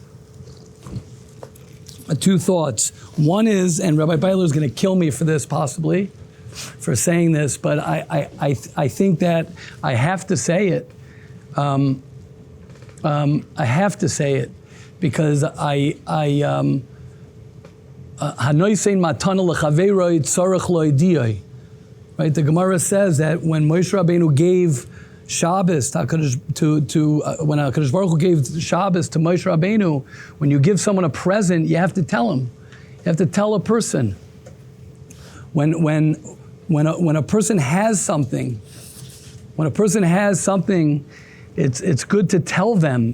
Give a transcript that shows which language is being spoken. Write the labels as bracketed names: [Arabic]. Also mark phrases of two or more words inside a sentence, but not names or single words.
[English] Two thoughts. One is, and Rabbi Beiler is going to kill me for this possibly, for saying this, but I think that I have to say it. I have to say it because [Hebrew] הנותן מתנה לחבירו צריך לו ידיעו. [English] Right, the Gemara says that when Moshe Rabbeinu gave Shabbos when HaKadosh Baruch Hu gave Shabbos to Moshe Rabbeinu, when you give someone a present, you have to tell him. You have to tell a person. When a person has something, it's good to tell them.